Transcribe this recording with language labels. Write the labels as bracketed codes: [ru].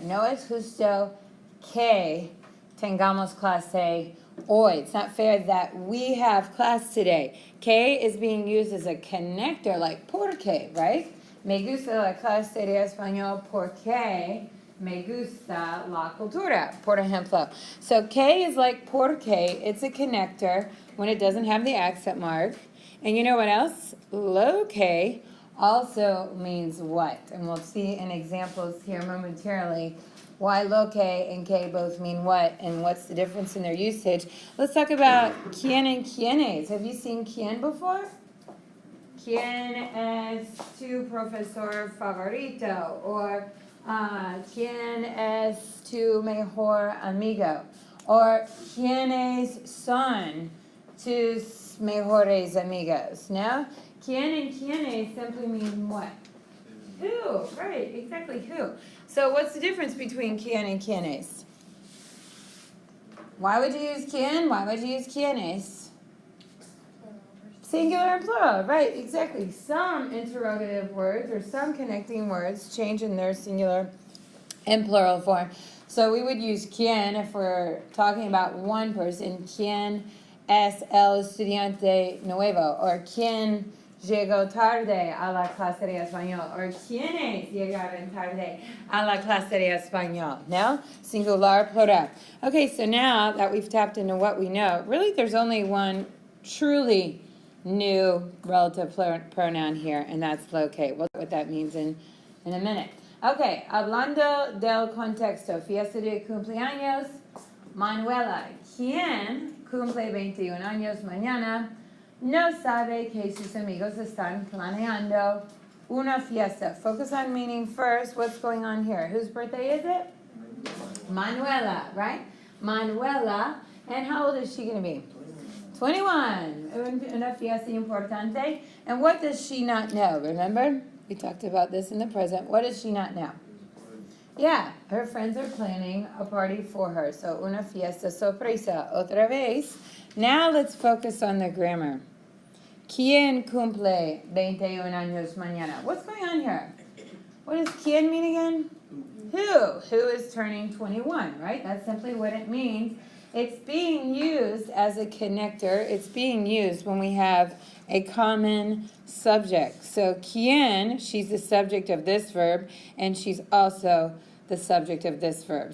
[es] No es justo que tengamos clase hoy. [en] It's not fair that we have class today. Que is being used as a connector, like porque, right? [es] Me gusta la clase de español porque me gusta la cultura, por ejemplo. [en] So que is like porque. It's a connector when it doesn't have the accent mark. And you know what else? Lo que also means what? And we'll see in examples here momentarily why lo que and que both mean what and what's the difference in their usage. Let's talk about quién and quiénes. Have you seen quién before? [es] ¿Quién es tu profesor favorito? Or ¿quién es tu mejor amigo? Or ¿quiénes son tus mejores amigos? No? [en] ¿Quién and quiénes simply mean what? Who, right, exactly, who. So what's the difference between quién and quiénes? Why would you use quién? Why would you use quiénes? Singular and plural, right, exactly. Some interrogative words or some connecting words change in their singular and plural form. So we would use quién if we're talking about one person. [es] ¿Quién es el estudiante nuevo? Or ¿quién llegó tarde a la clase de español? Or ¿quiénes llegaron tarde a la clase de español? [en] No? Singular, plural. Okay, so now that we've tapped into what we know, really there's only one truly new relative pronoun here, and that's locate. We'll see what that means in a minute. [es] Okay, hablando del contexto, fiesta de cumpleaños, Manuela, ¿quién cumple 21 años mañana. No sabe que sus amigos están planeando una fiesta. [en] Focus on meaning first. What's going on here? Whose birthday is it? Manuela, right? Manuela. And how old is she going to be? 21. [es] Una fiesta importante. [en] And what does she not know? Remember? We talked about this in the present. What does she not know? Yeah, her friends are planning a party for her. So, [es] una fiesta sorpresa. Otra vez. [en] Now let's focus on the grammar. [es] ¿Quién cumple 21 años mañana? [en] What's going on here? What does ¿quién mean again? Who? Who is turning 21, right? That's simply what it means. It's being used as a connector. It's being used when we have a common subject. So ¿quién? She's the subject of this verb, and she's also the subject of this verb.